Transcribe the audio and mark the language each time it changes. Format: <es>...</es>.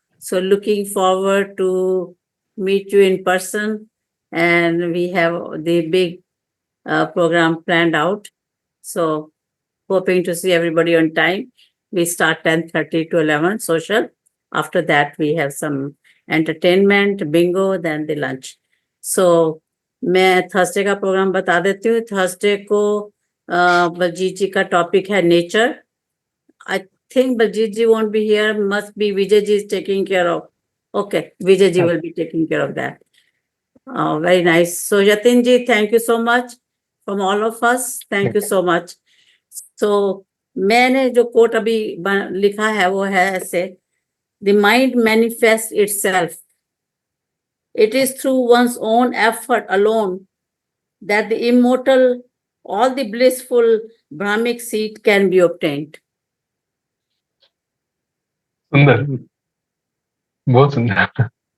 <en>So looking forward to meet you in person, and we have the big program planned out. So hoping to see everybody on time. We start 10:30 to 11 social. After that, we have some entertainment, bingo, then the lunch.</en> <hi>So मैं Thursday का programme बता देती हूँ. Thursday को बलजीत जी का topic है nature.</hi> <en>I think Baljeet ji won't be here. Must be Vijay ji is taking care of. Okay, Vijay ji will be taking care of that. Very nice. So Yatin ji, thank you so much from all of us. Thank you so much.</en> <hi>सो मैंने जो coat अभी लिखा है वो है ऐसे:</hi> <en>The mind manifest itself. It is through one's own effort alone that the immortal, all the blissful Brahmic seat can be obtained.</en> <hi>सुंदर. बहुत सुंदर.</hi>